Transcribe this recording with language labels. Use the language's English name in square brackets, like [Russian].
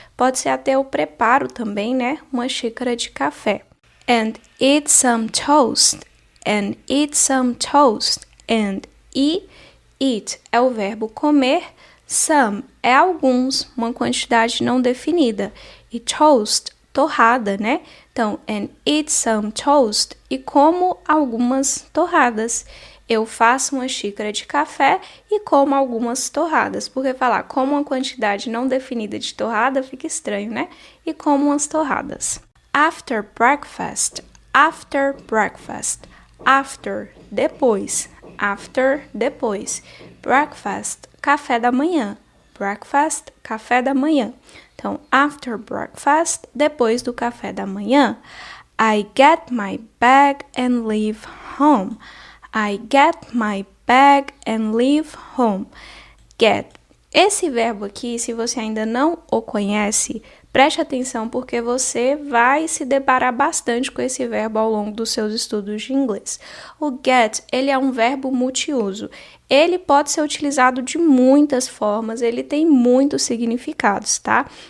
[Portuguese] Pode ser até o preparo também, né? Uma xícara de café. [English] And eat some toast. And eat some toast. And eat [Portuguese] é o verbo comer. Some é alguns, uma quantidade não definida. E toast, torrada, né? Então, [English] and eat some toast. [Portuguese] E como algumas torradas. Eu faço uma xícara de café e como algumas torradas. Porque falar como uma quantidade não definida de torrada fica estranho, né? E como umas torradas. [English] After breakfast. After breakfast. After, [Portuguese] depois. After, depois. Breakfast, café da manhã. Breakfast, café da manhã. Então, [English] after breakfast, [Portuguese] depois do café da manhã. [English] I get my bag and leave home. I get my bag and leave home. Get. [Portuguese] Esse verbo aqui, se você ainda não o conhece, preste atenção porque você vai se deparar bastante com esse verbo ao longo dos seus estudos de inglês. O get, ele é um verbo multiuso. Ele pode ser utilizado de muitas formas, ele tem muitos significados, tá?